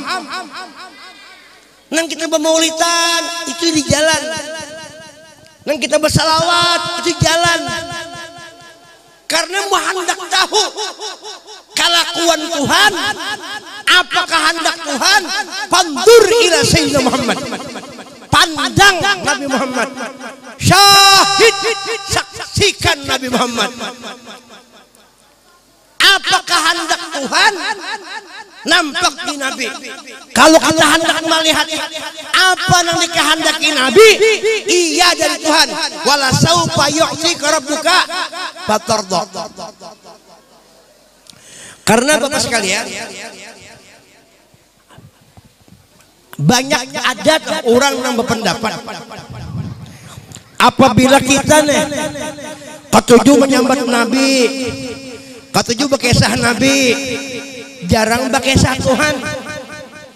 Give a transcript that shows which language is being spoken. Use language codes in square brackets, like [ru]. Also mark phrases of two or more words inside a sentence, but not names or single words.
[bjn] Nang kita bermaulidan itu di jalan. Nang kita bersalawat itu jalan. Karena hendak tahu kelakuan Tuhan, apa kehendak Tuhan, [ar] pandur ila [bjn] Sayyidina Muhammad. Pandang Nabi Muhammad. Syahid, saksikan Nabi Muhammad. Apa kehendak Tuhan, nampak di Nabi. Kalau kita hendak melihat apa yang dikehendaki Nabi, iya dari Tuhan. [ar] Wala saufa yu'tika rabbuka fatarda. [bjn] Karena Bapak sekalian, banyak adat orang yang berpendapat apabila kita nih ketujuh menyambat Nabi, ketujuh berkisah Nabi, jarang berkisah Tuhan.